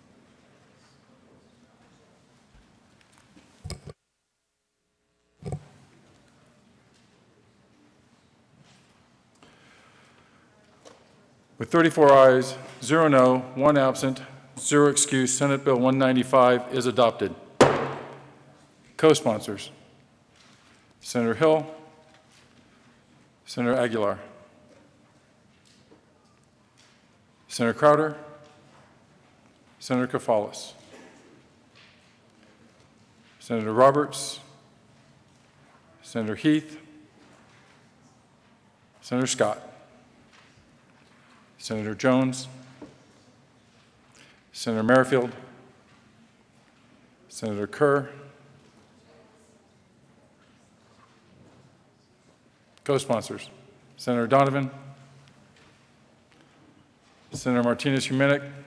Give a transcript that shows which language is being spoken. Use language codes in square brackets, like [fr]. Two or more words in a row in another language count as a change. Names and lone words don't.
[en] With 34 ayes, 0 no, 1 absent, 0 excused, Senate Bill 195 is adopted. Co-sponsors. Senator Hill, Senator Aguilar, Senator Crowder, Senator Kafalis, Senator Roberts, Senator Heath, Senator Scott, Senator Jones, Senator Merrifield, Senator Kerr, co-sponsors, Senator Donovan, Senator Martinez-Humenick.